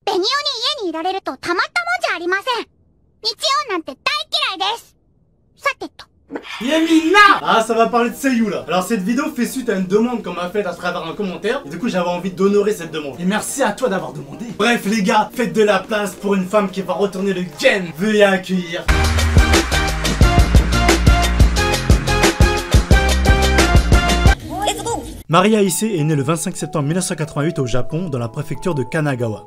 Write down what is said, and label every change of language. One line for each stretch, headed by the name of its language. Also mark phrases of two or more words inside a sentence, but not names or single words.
Japanese: に家にいられるとたまったもんじゃありません。日曜なんて大嫌いです。さてと。
French: Yamina! Ah, ça va parler de Seiyu là. Alors cette vidéo fait suite à une demande qu'on m'a faite à travers un commentaire. Et du coup j'avais envie d'honorer cette demande. Et merci à toi d'avoir demandé. Bref les gars, faites de la place pour une femme qui va retourner le Gen. Veuillez accueillir Maria Issei est née le 25 septembre 1988 au Japon, dans la préfecture de Kanagawa.